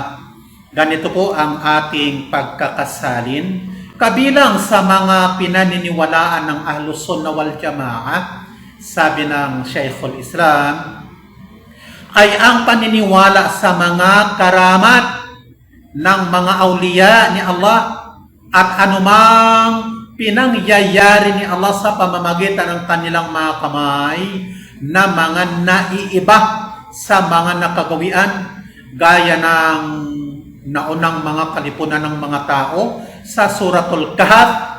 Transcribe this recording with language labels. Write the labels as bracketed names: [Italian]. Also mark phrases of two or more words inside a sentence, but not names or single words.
[Filipino] Ganito po ang ating pagkakasalin kabilang sa mga pinaniniwalaan ng Ahlus Sunnah wal Jama'ah. Sabi ng Shaykhul Islam ay ang paniniwala sa mga karamat ng mga awliya ni Allah at anumang pinangyayari ni Allah sa pamamagitan ng kanilang mga kamay na mga naiiba sa mga nakagawian, gaya ng naunang mga kalipunan ng mga tao sa Suratul Kahf